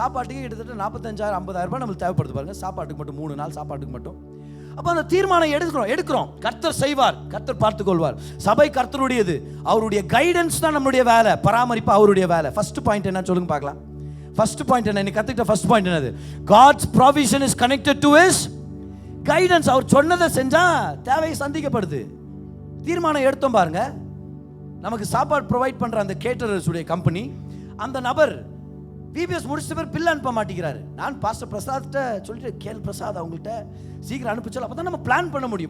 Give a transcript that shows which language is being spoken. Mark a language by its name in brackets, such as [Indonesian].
[Tamil] சாப்பாட்டுக்கு கிட்டத்தட்ட 45,000-50,000 ரூபாய் நம்மளுக்கு தேவைப்படுது பாருங்க, சாப்பாட்டுக்கு மட்டும் 3 நாள் சாப்பாட்டுக்கு மட்டும். அப்போ அந்த தீர்மானம் எடுக்கிறோம். கர்த்தர் செய்வார், கர்த்தர் பார்த்துக்கொள்வார். சபை கர்த்தருடையது, அவருடைய கைடன்ஸ் தான் நம்மளுடைய வேலை, பராமரிப்பு அவருடைய வேலை. ஃபர்ஸ்ட் பாயிண்ட் என்ன சொல்லுங்க பார்க்கலாம். ஃபர்ஸ்ட் பாயிண்ட் என்ன? நீ கத்துக்கிட்ட ஃபர்ஸ்ட் பாயிண்ட் என்னது? [English] God's provision is connected to his guidance. [Tamil] அவர் சொன்னதை செஞ்சா தேவையை சந்திக்கப்படுது. தீர்மானம் எடுத்தோம் பாருங்க. நமக்கு சாப்பாடு ப்ரொவைட் பண்ற அந்த கேட்டரர்ஸ் உடைய கம்பெனி, அந்த நபர் பிபிஎஸ் முடிச்ச பேர் பில் அனுப்ப மாட்டேங்கிறாரு. நான் பாஸ்டர் பிரசாத்கிட்ட சொல்லிட்டு, கேள் பிரசாத் அவங்கள்ட்ட சீக்கிரம் அனுப்பிச்சோம், அப்போ தான் நம்ம பிளான் பண்ண முடியும்.